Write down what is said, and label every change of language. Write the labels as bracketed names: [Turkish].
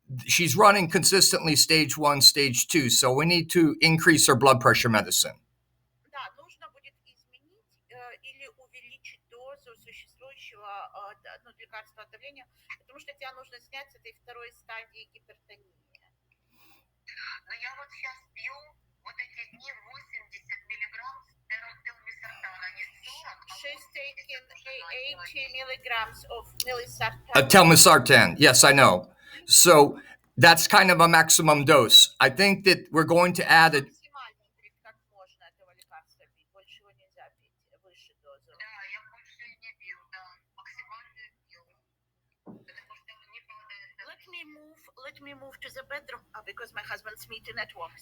[English] She's running consistently stage 1, stage 2, so we need to increase her blood pressure medicine. [Russian] Да, нужно будет изменить или увеличить дозу существующего лекарства от давления, потому что тебе нужно снять с этой второй стадии гипертонии. Но я вот сейчас пью вот эти дни 80 миллиграмм телмисартана, не 40. [English] She's taking 80 milligrams of millisartan. Telmisartan, yes, I know. So that's kind of a maximum dose. I think that we're going to add a... [Russian] Как можно этого лекарства пить? Больше его нельзя пить, выше дозу. Да, я больше не пью, да, максимально пью. Потому что не падает. [English] Let me move to the bedroom because my husband's meeting at work.